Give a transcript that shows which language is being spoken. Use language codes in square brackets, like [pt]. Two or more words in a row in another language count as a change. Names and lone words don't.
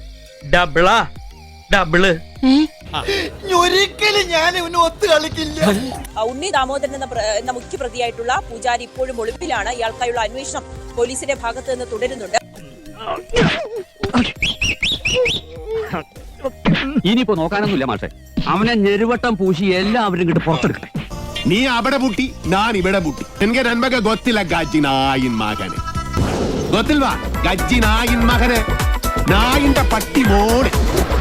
[ml] ഉണ്ണി ദാമോദരൻ എന്ന മുഖ്യപ്രതിയായിട്ടുള്ള പൂജാരി ഇപ്പോഴും ഒളിപ്പിലാണ്. ഇയാൾക്കായുള്ള അന്വേഷണം പോലീസിന്റെ ഭാഗത്ത് നിന്ന് തുടരുന്നുണ്ട്. ഇനിയിപ്പോ നോക്കാനൊന്നുമില്ല മാഷെ, അവനെ ഞെരുവട്ടം പൂശി എല്ലാവരും കിട്ട് പുറത്തെടുക്കട്ടെ. നീ അവിടെ മുട്ടി ഞാൻ ഇവിടെ മുട്ടി. [kn] എനിക്ക് ನನ್ ಬಗ್ಗೆ ಗೊತ್ತಿಲ್ಲ ಗಜ್ಜಿ ನಾಯಿನ್ ಮಗನೇ. ಗೊತ್ತಿಲ್ವಾ ಗಜ್ಜಿ ನಾಯಿನ್ ಮಗನೇ, ನಾಯಿಂದ ಪಟ್ಟಿ ಮೋಡೆ.